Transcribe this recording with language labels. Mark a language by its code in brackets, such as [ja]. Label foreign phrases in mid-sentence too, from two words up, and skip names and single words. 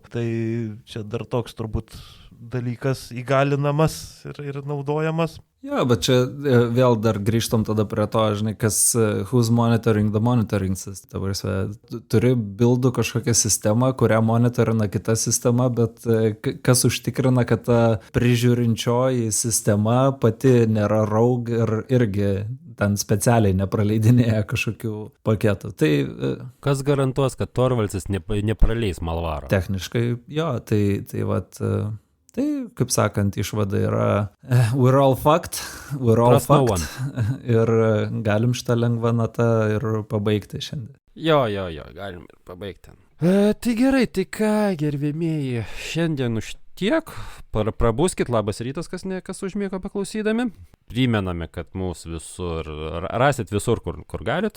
[lt] Tai čia dar toks turbūt dalykas įgalinamas ir naudojamas. Jo, bet čia vėl dar grįžtam tada prie to, žinai, [en] who's monitoring the monitoring system. [lt] Turi bildų kažkokią sistemą, kurią monitorina kita sistema, bet kas užtikrina, kad ta prižiūrinčioji sistema pati nėra rogue ir irgi ten specialiai nepraleidinėja kažkokių paketų. Tai kas garantuos, kad Torvaldsas nepraleis malvaro? Techniškai, jo, tai tai, kaip sakant, išvada yra [en] we're all fucked [lt] ir galim šitą lengvą natą ir pabaigti šiandien. Jo, galim ir pabaigti. Tai gerai, tai ką, gerbėmieji, šiandien už tiek. Prabuskit, labas rytas, kas užmiego paklausydami. Primename, kad mūsų visur, rasit visur, kur galit.